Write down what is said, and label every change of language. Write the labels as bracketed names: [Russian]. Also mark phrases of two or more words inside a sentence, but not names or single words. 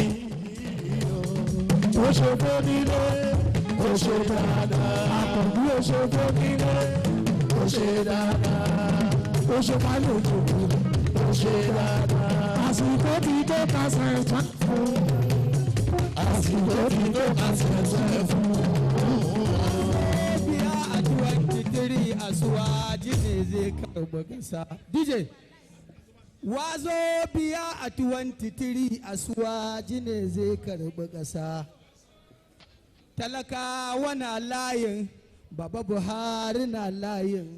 [Yoruba] Ó ṣe fẹ́ nílé, ó ṣe dáadáa. Àkànbí ó ṣe fẹ́ nílé, ó ṣe dáadáa. Ó ṣe pálójú, ó ṣe dáadáa. Àsìkò tí tó kásẹ̀ ẹ̀fọ́ fún. Àsìkò tí tó kásẹ̀ ẹ̀fọ́ fún. [Hausa] Biya a 23 asuwa jine zai karɓi ƙasa. DJ, wazo biya a 23 asuwa jine zai karɓi ƙasa. Talakawa na layin, Baba Buhari na layin.